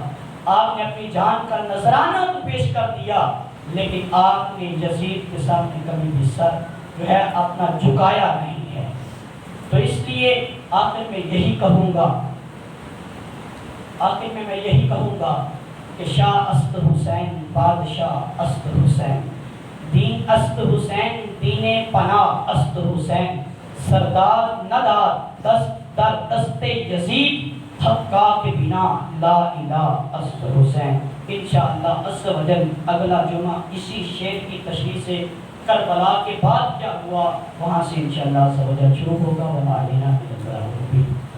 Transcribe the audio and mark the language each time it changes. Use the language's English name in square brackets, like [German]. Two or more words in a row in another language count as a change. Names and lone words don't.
[Urdu] آپ نے اپنی جان کا نذرانہ تو پیش کر دیا لیکن آپ نے یزید کے سامنے کبھی بھی سر جو ہے اپنا جھکایا نہیں ہے. تو اس لیے آخر میں یہی کہوں گا کہ [Persian] شاہ است حسین بادشاہ است حسین، [Urdu] دین است حسین دین پناہ است حسین، سردار ندار دست در دست یزید حقا کے بنا لا الہ است حسین. [Arabic] انشاءاللہ عز و جل [Urdu] اگلا جمعہ اسی شعر کی تشریح سے کربلا کے بعد کیا ہوا وہاں سے [Arabic] انشاءاللہ عز و جل [Urdu] شروع ہوگا. [Arabic] وما علینا الا البلاغ المبین.